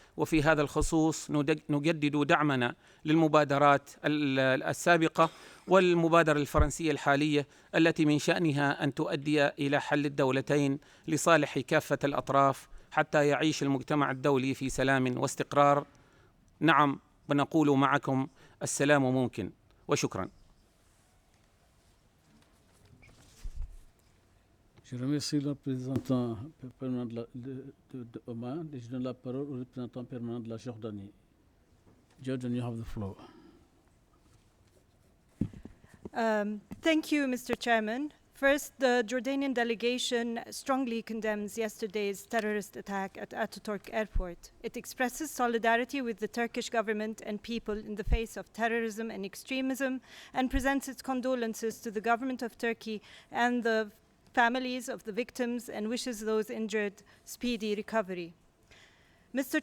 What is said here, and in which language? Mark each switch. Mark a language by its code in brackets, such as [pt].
[ar] وفي هذا الخصوص نجدد دعمنا للمبادرات السابقة والمبادرة الفرنسية الحالية التي من شأنها أن تؤدي إلى حل الدولتين لصالح كافة الأطراف حتى يعيش المجتمع الدولي في سلام واستقرار. نعم، ونقول معكم السلام ممكن، وشكرا. [fr] Je remercie le représentant permanent de Oman et je donne la parole au représentant permanent de la Jordanie. [en] Jordan, you have the floor. Thank you, Mr. Chairman. First, the Jordanian delegation strongly condemns yesterday's terrorist attack at Ataturk Airport. It expresses solidarity with the Turkish government and people in the face of terrorism and extremism, and presents its condolences to the government of Turkey and the families of the victims, and wishes those injured speedy recovery. Mr.